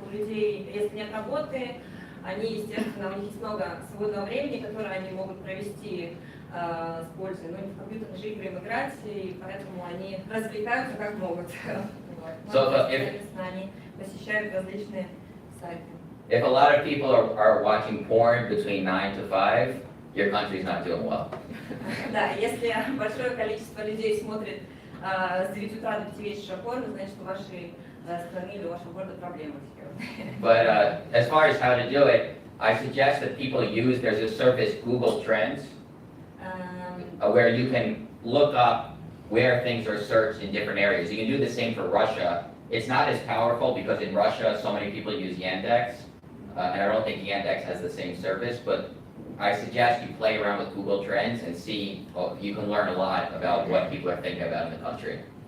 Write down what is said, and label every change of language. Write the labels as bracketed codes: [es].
[ru] У людей, если нет работы, они, естественно, у них есть много свободного времени, которое они могут провести с пользой, ну, в компьютерные игры им играть, и поэтому они развлекаются как могут. Соответственно, они посещают различные сайты. [en] If a lot of people are watching porn between 9 to 5, your country's not doing well. [ru] Да, если большое количество людей смотрит с 9 утра до 5 вечера порно, значит, у вашей страны или у вашего города проблемы. [en] But as far as how to do it, I suggest that people use, there's a service, Google Trends, where you can look up where things are searched in different areas. You can do the same for Russia. It's not as powerful because in Russia, so many people use Yandex, and I don't think Yandex has the same service, but I suggest you play around with Google Trends and see, you can learn a lot about what people are thinking about in the country.